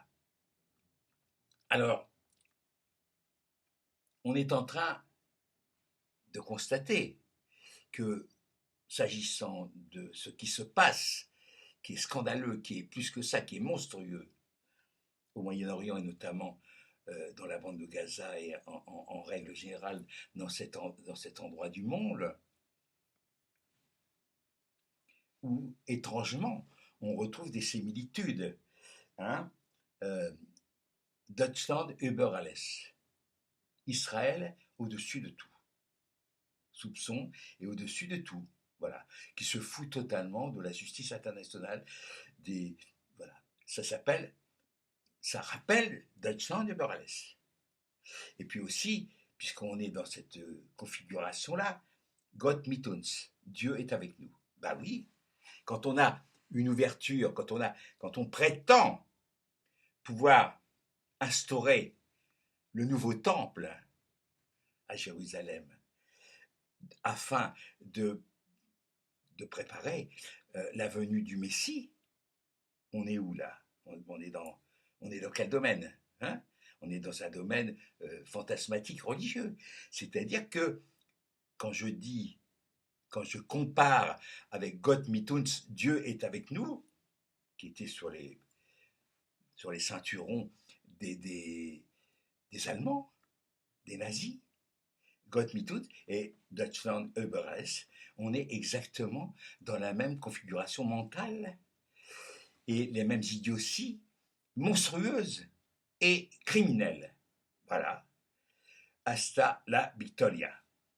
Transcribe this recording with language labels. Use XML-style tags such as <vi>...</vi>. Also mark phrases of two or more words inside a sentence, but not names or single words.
<fr>Alors, on est en train de constater que, s'agissant de ce qui se passe, qui est scandaleux, qui est plus que ça, qui est monstrueux, au Moyen-Orient et notamment dans la bande de Gaza et en règle générale dans cet endroit du monde, où étrangement on retrouve des similitudes. Hein.</fr> <de>Euh, Deutschland über alles.</de> <fr>Israël au-dessus de tout. Soupçon et au-dessus de tout. Voilà. Qui se fout totalement de la justice internationale. Voilà. Ça rappelle</fr> <de>Deutschland über alles.</de> <fr>Et puis aussi, puisqu'on est dans cette configuration-là,</fr> <de>Gott mit uns,</de> <fr>Dieu est avec nous. Ben oui, quand on a une ouverture, quand on prétend pouvoir instaurer le nouveau temple à Jérusalem, afin de préparer la venue du Messie, on est où là? On est dans quel domaine, hein? On est dans un domaine fantasmatique religieux. C'est-à-dire que quand je compare avec</fr> <de>Gott mit uns,</de> <fr>Dieu est avec nous, qui était sur les ceinturons des Allemands, des nazis,</fr> <de>Gott mit uns</de> <fr>et</fr> <de>Deutschland über alles,</de> <fr>on est exactement dans la même configuration mentale et les mêmes idioties monstrueuses et criminelles. Voilà.</fr> <es>Hasta la victoria.</es>